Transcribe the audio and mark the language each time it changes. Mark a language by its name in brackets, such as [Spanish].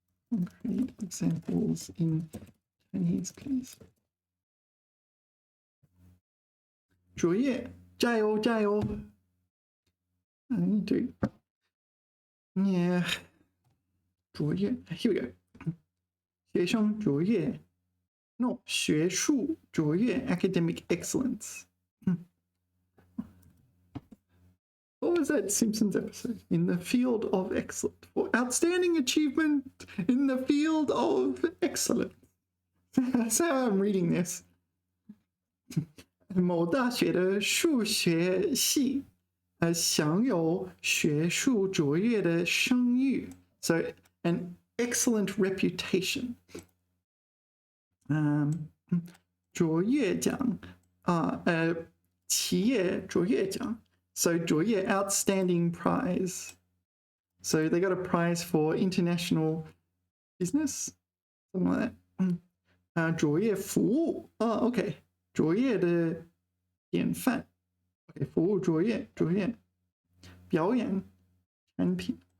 [English] Concrete examples in Chinese, please. [Chinese] 卓越，加油加油！对，卓越 ， [English] here we go。 [Chinese] 学生卓越 ，no， 学术卓越 ， [English] academic excellence。 What was that Simpsons episode? In the field of excellence, for outstanding achievement in the field of excellence. That's how I'm reading this. [Chinese] 某大学的数学系享有学术卓越的声誉 ， [English] so an excellent reputation. [Chinese] 卓越奖企业卓越奖 ，so 卓越 [English] outstanding prize. So they got a prize for international business, something like that. [Chinese] 卓越服务，OK， 卓越的典范。 Okay, 服务卓越表演产品。